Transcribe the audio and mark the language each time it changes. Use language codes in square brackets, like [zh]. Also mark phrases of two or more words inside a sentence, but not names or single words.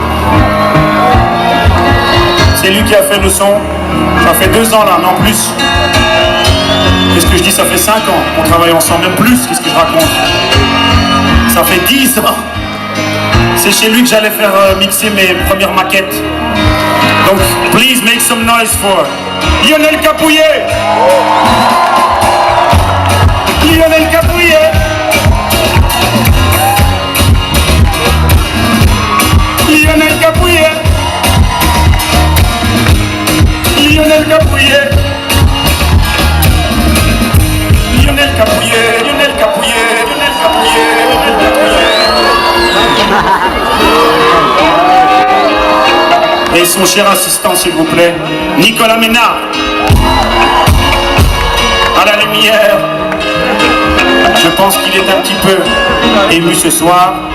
[fr] C'est lui qui a fait le son. Ça fait 2 ans là, non plus. Qu'est-ce que je dis? Ça fait 5 ans qu'on travaille ensemble, même plus. Qu'est-ce que je raconte? Ça fait 10 ans. C'est chez lui que j'allais faire mixer mes premières maquettes. Donc, [en] please make some noise for Lionel Capouillet. Lionel Capouillet. Lionel Capouillet. Lionel Capouillet. Lionel Capouillet. Lionel Capouillet. Lionel Capouillet. Lionel Capouillet. [fr] Et son cher assistant, s'il vous plaît, Nicolas Ménard. À la lumière. Je pense qu'il est un petit peu ému ce soir.